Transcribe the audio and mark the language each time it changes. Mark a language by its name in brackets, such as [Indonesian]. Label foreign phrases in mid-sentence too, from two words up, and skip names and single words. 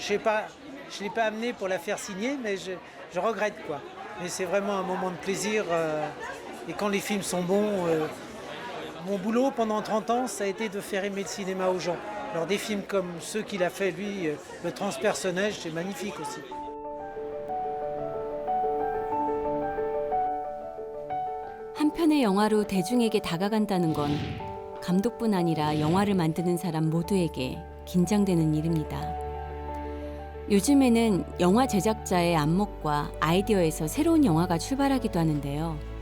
[French] Je ne l'ai pas amenée pour la faire signer, mais je regrette quoi. Mais c'est vraiment un moment de plaisir. Et quand les films sont bons, mon boulot pendant 30 ans, ça a été de faire aimer le cinéma aux gens. Alors des films comme ceux qu'il a fait, lui, Le Transpersonnage, c'est magnifique aussi. [Korean] 한 편의 영화로 대중에게 다가간다는 건 감독뿐 아니라 영화를 만드는 사람 모두에게 긴장되는 일입니다. 요즘에는 영화 제작자의 안목과 아이디어에서 새로운 영화가 출발하기도 하는데요.